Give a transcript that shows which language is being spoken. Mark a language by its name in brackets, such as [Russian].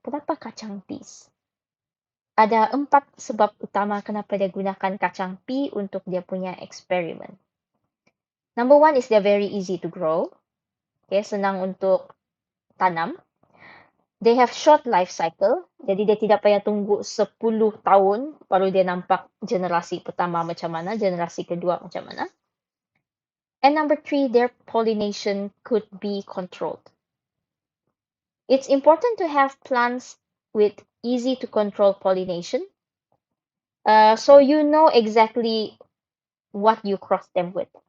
[Malay] Kenapa kacang peas? Ada 4 sebab utama kenapa dia gunakan kacang pea untuk dia punya eksperimen. [English] Number 1 is they're very easy to grow. Okay, [Malay] senang untuk tanam. [English] They have short life cycle. [Malay] Jadi dia tidak payah tunggu 10 tahun baru dia nampak generasi pertama macam mana, generasi kedua macam mana. [English] And number 3, their pollination could be controlled. It's important to have plants with easy to control pollination. So you know exactly what you cross them with.